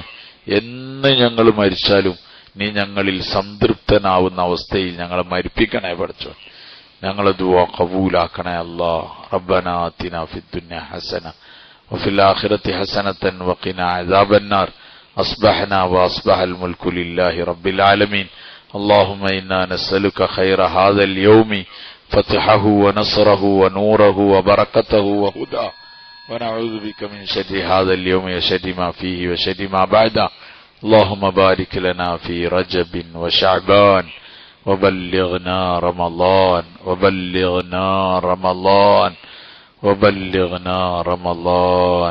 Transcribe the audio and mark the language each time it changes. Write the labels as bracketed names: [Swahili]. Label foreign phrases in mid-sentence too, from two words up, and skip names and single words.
[Malayalam] എന്ന് ഞങ്ങൾ മരിച്ചാലും നീ ഞങ്ങളിൽ സംതൃപ്തനാവുന്ന അവസ്ഥയിൽ ഞങ്ങളെ മരിപ്പിക്കണേ പടച്ചവൻ. ഞങ്ങളെ ദുആ ഖബൂലാക്കണേ അല്ലാഹ്. [Arabic] ربنا آتنا في الدنيا حسنة وفي الآخرة حسنة وقنا عذاب النار. أصبحنا وأصبح الملك لله رب العالمين. اللهم إنا نسألك خير هذا اليوم فتحه ونصره ونوره وبركته وهداه ونعوذ بك من شر هذا اليوم وشر ما فيه وشر ما بعده. اللهم بارك لنا في رجب وشعبان وبلغنا رمضان وبلغنا رمضان وبلغنا رمضان.